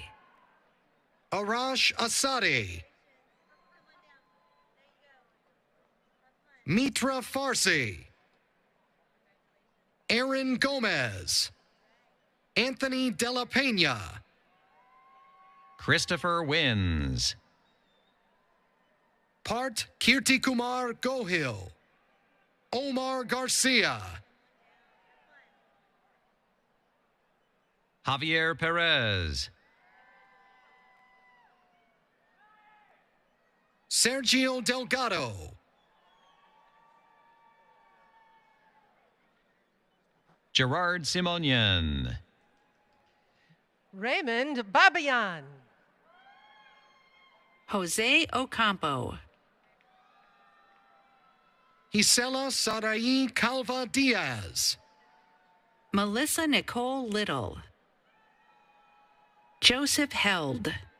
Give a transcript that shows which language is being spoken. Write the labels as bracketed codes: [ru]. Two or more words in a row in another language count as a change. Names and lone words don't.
[en] Arash Asadi. Mitra Farsi. Aaron Gomez. Anthony Della Pena. Christopher Wins. Part Kirti Kumar Gohil. Omar Garcia. Javier Perez. Sergio Delgado. Gerard Simonian. Raymond Babayan. Jose Ocampo. Gisela Sarai Calva Diaz. Melissa Nicole Little. Joseph Held.